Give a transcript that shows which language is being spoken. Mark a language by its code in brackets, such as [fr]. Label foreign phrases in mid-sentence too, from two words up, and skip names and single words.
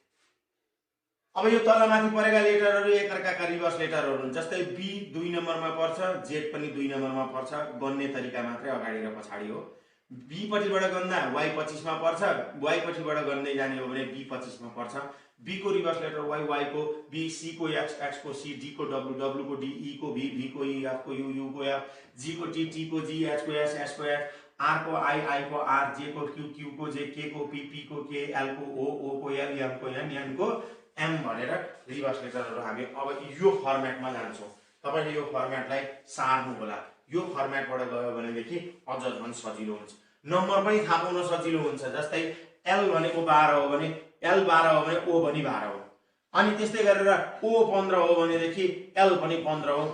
[ne] अब यो तलमाथि परेका लेटरहरु एकअर्काका रिभर्स लेटरहरु हुन्। जस्तै बी 2 नम्बरमा पर्छ, जेड पनि 2 नम्बरमा पर्छ, गन्ने तरिका मात्रै अगाडि र पछाडी हो। बी पट्टिबाट गन्दा वाई 25 मा पर्छ, वाई पट्टिबाट गन्दै जाने हो भने बी 25 मा पर्छ। बी को रिभर्स लेटर वाई, वाई को बी, सी को एक्स, एक्स को सी, डी को डब्लु, डब्लु को डी, ई को भी, भी को ई, एफ को यू, यू को एफ, जी को टी, टी को जी, एच को एस, एस को एफ, आर को आई, आई को आर, जे को क्यू, क्यू को जे, के को पी, पी को के, एल को ओ, ओ को एल, एम को एन, एन को एम भनेर रिभर्स लेटरहरु हामी अब यो फर्मेटमा जान्छौँ। तपाईले यो फर्मेटलाई सार्नु होला। यो फर्मेटबाट गयो भनेदेखि अझ झन् सजिलो हुन्छ, नम्बर पनि थाहा पाउन सजिलो हुन्छ। जस्तै एल भनेको 12 हो भने एल 12 हो भने ओ पनि 12 हो। अनि त्यस्तै गरेर ओ 15 हो भनेदेखि एल पनि 15 हो।